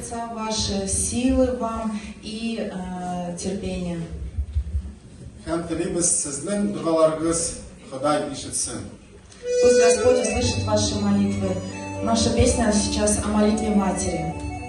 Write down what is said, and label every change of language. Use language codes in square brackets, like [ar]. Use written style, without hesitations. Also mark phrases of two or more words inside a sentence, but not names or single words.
[ru] Отца ваши, силы вам и терпения. [tt] Һәм телибез сезнең дуаларыгыз Ходай ишетсен. [ru] Пусть Господь услышит ваши молитвы. Наша песня сейчас о молитве Матери.